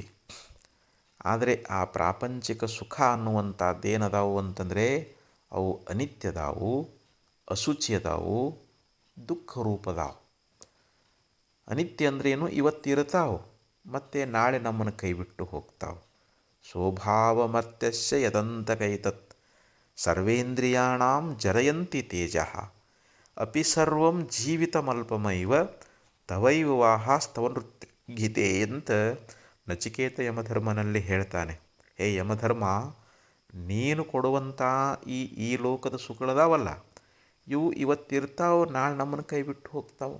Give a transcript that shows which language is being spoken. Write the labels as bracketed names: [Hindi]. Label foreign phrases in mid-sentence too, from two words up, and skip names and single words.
[Kannada] ಆದರೆ ಆ ಪ್ರಾಪಂಚಿಕ ಸುಖ ಅನ್ನುವಂಥದ್ದೇನದಾವು ಅಂತಂದರೆ ಅವು ಅನಿತ್ಯದಾವು, ಅಶುಚಿಯದಾವು, ದುಃಖ ರೂಪದಾವು. ಅನಿತ್ಯ ಅಂದ್ರೇನು, ಇವತ್ತಿರ್ತಾವೆ ಮತ್ತು ನಾಳೆ ನಮ್ಮನ್ನು ಕೈಬಿಟ್ಟು ಹೋಗ್ತಾವೆ. [Sanskrit] ಸ್ವಭಾವಮರ್ತ್ಯಸ್ಯ ಯದಂತಕೈತತ್ ಸರ್ವೇಂದ್ರಿಯಾಣಾಂ ಜರಯಂತಿ ತೇಜಃ ಅಪಿ ಸರ್ವಂ ಜೀವಿತಮಲ್ಪಮೈವ ತವೈವ ವಾಹಾಸ್ತವ ನೃತ್ಯ ಗೀತೆ [Kannada] ಅಂತ ನಚಿಕೇತ ಯಮಧರ್ಮನಲ್ಲಿ ಹೇಳ್ತಾನೆ. ಹೇ ಯಮಧರ್ಮ, ನೀನು ಕೊಡುವಂಥ ಈ ಲೋಕದ ಸುಖಗಳದಾವಲ್ಲ, ಇವು ಇವತ್ತಿರ್ತಾವೆ, ನಾಳೆ ನಮ್ಮನ್ನು ಕೈ ಬಿಟ್ಟು ಹೋಗ್ತಾವೆ.